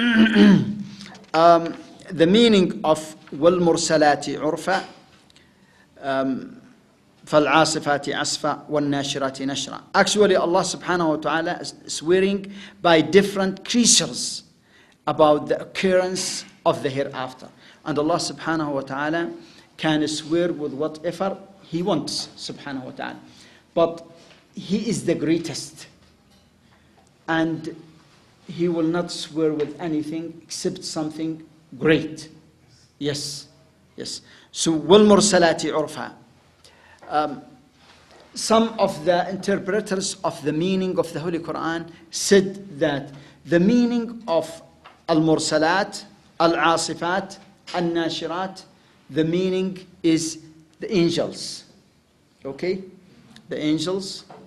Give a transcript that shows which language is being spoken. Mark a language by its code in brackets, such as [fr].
[en] The meaning of [ar] وَالْمُرْسَلَاتِ عُرْفًا فَالْعَاصِفَاتِ عَصْفًا وَالنَّاشِرَاتِ نَشْرًا. [en] Actually, Allah subhanahu wa ta'ala is swearing by different creatures about the occurrence of the hereafter. And Allah subhanahu wa ta'ala can swear with whatever He wants, subhanahu wa ta'ala. But He is the greatest. And He will not swear with anything except something great. Yes, yes. [ar] So, وَالْمُرْسَلَاتِ عُرْفًا. [en] Some of the interpreters of the meaning of the Holy Quran said that the meaning of al-mursalat, al-asifat, al-nashirat, the meaning is the angels. Okay? The angels.